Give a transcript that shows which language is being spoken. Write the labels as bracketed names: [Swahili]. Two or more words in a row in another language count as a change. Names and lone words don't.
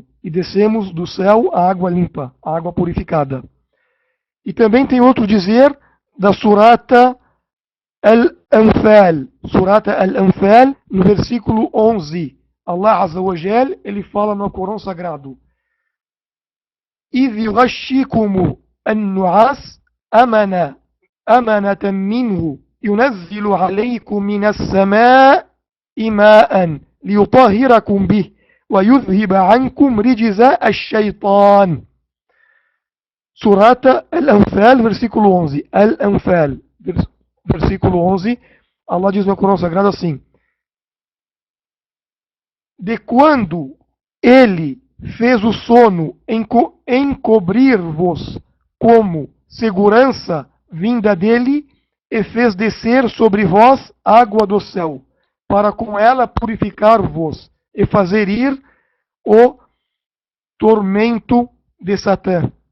[Portuguese] E descemos do céu a água limpa, a água purificada. E também tem outro dizer da Surata Al-Anfal, Surata Al-Anfal, no versículo 11. [Arabic] الله عز وجل, [Portuguese] ele fala no Corão Sagrado: [Arabic] إذ يغشيكم النعاس أمنة منه ينزل عليكم من السماء ماء ليطهركم به ويذهب عنكم رجز الشيطان. [Portuguese] Surata Al-Anfal, versículo 11. Al-Anfal, versículo 11. Allah diz no Corão Sagrado assim: de quando ele fez o sono encobrir-vos como segurança vinda dele, e fez descer sobre vós água do céu, para com ela purificar-vos e fazer ir o tormento de Satã.